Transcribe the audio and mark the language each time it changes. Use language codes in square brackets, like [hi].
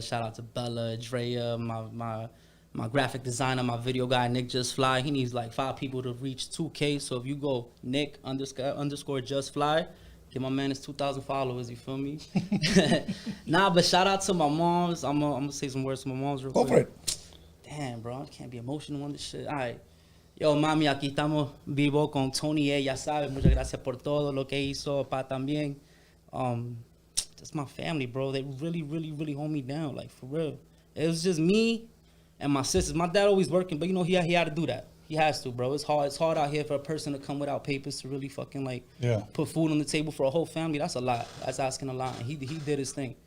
[en] Shout out to Bella, Drea, my graphic designer, my video guy, Nick Just Fly. He needs like 5 people to reach 2K. So if you go Nick _ Just Fly, get my man his 2,000 followers. You feel me? Nah, but shout out to my moms. I'm gonna say some words to my moms real quick. Go for it. Damn, bro, I can't be emotional on this shit. All right. [es] Yo, mami, aquí estamos vivo con Tony A. Ya sabes, muchas gracias por todo lo que hizo, pa también. [en] That's my family, bro. They really, really, really hold me down, like, for real. It was just me and my sisters. My dad always working, but, you know, he had to do that. He has to, bro. It's hard out here for a person to come without papers to really fucking, like, put food on the table for a whole family. That's a lot. That's asking a lot. And he did his thing.